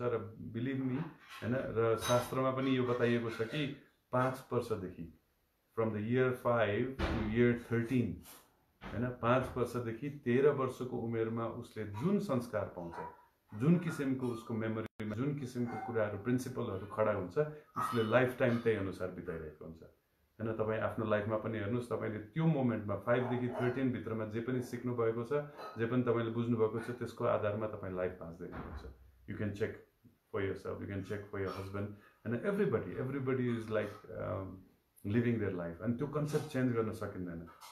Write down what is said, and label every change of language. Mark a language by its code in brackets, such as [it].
[ne] र [en] believe me [ne] हैन, र शास्त्रमा पनि यो बताइएको छ कि 5 वर्षदेखि [en] from the year 5 to year 13 [ne] हैन, 5 वर्षदेखि 13 वर्षको उमेरमा उसले जुन संस्कार पाउँछ, जुन किसिमको उसको मेमोरीमा जुन किसिमको कुराहरु प्रिन्सिपलहरु खडा हुन्छ, उसले लाइफ टाइम त्यही अनुसार बिताइरहेको हुन्छ हैन. तपाई आफ्नो लाइफमा पनि हेर्नुस्, तपाईले त्यो मोमेन्टमा 5 देखि 13 भित्रमा जे पनि सिक्नु भएको छ, जे पनि तपाईले बुझ्नु भएको छ, त्यसको आधारमा तपाई लाइफ बाँच्दै हुनुहुन्छ. [en] You can check for yourself, you can check for your husband हैन. Everybody is like living their life, [ne] अनि त्यो कन्सेप्ट चेन्ज गर्न सकिँदैन.